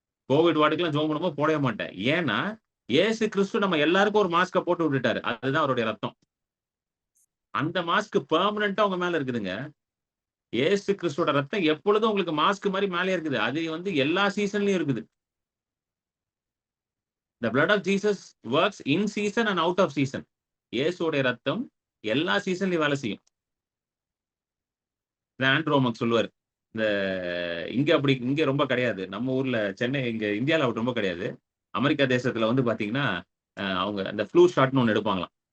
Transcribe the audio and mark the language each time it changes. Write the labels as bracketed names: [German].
[Tamil] Covid வார்டுக்குலாம் ஜெபம் பண்ணும்போது போடவே மாட்டேன். ஏன்னா, இயேசு கிறிஸ்து நம்ம எல்லாருக்கும் ஒரு மாஸ்க்க போட்டு விட்டுட்டாரு. அதுதான் அவருடைய ரத்தம். அந்த மாஸ்க் பெர்மனன்ட்டா உங்க மேல இருக்குதுங்க. இயேசு கிறிஸ்துவோட ரத்தம் எப்பொழுதும் உங்களுக்கு மாஸ்க் மாரி மேலயே இருக்குது. அது வந்து எல்லா சீசன்லயும் இருக்குது. [English] The blood of Jesus works in season and out of season. [Tamil] இயேசுவோட ரத்தம் எல்லா சீசன்லயும் வேலை செய்யும். இந்த ஆண்ட்ரூ நமக்கு சொல்லுவாரு. இந்த இங்க ரொம்ப கிடையாது. நம்ம ஊர்ல சென்னை இங்க இந்தியால அப்படி ரொம்ப கிடையாது. அமெரிக்கா தேசத்துல வந்து பார்த்தீங்கன்னா, அவங்க அந்த ஃப்ளூ ஷாட்ன்னு ஒண்ணு எடுப்பாங்களாம்.